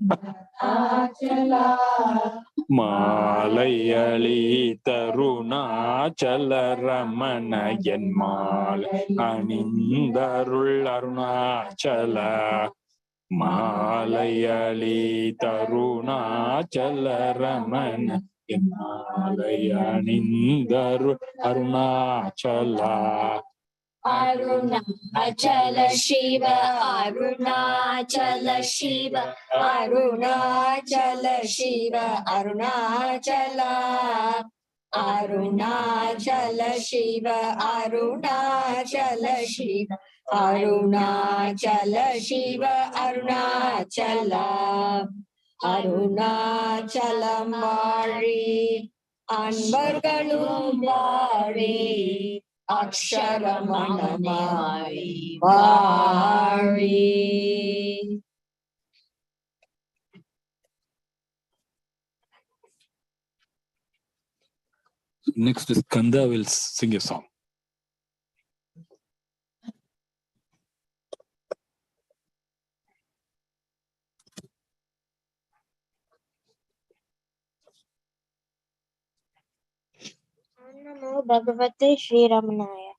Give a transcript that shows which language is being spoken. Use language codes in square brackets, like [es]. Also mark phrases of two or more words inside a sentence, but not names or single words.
[ta] மாலை அழி தருணாச்சல ரமண என் மாலை அணிந்தருள் அருணாச்சலா மாலை அழி தருணாச்சல ரமண என் மாலை அணிந்தருள் அருணாச்சலா Arunachala Shiva, Arunachala Shiva, Arunachala Shiva, Arunachala. Arunachala Shiva, Arunachala Shiva, Arunachala Shiva, Arunachala. அருணாசலம் வாழி, அன்பர்களும் வாழி அக்ஷரமணமாய் வாழி. [en] Next is Kanda will sing a song. [sa] नमो भगवते श्री रमणाय.